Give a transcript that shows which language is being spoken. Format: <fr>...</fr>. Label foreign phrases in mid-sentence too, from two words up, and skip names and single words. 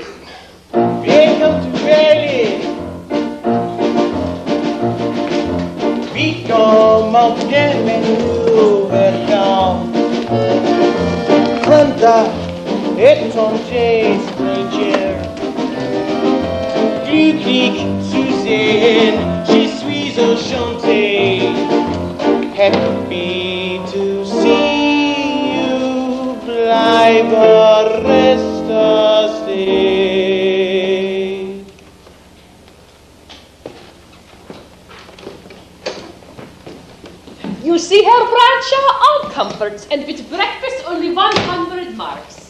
<en>Welcome to Berlin. We come out bienvenue, welcome. Hunter, étranger, stranger.</en> <de>Glücklich zu sehen,</de> <fr>je suis enchanté.</fr> <en>Happy to see you, bleibe, resta, stay. You see, Herr Bradshaw, all comforts, and with breakfast only 100 marks.</en>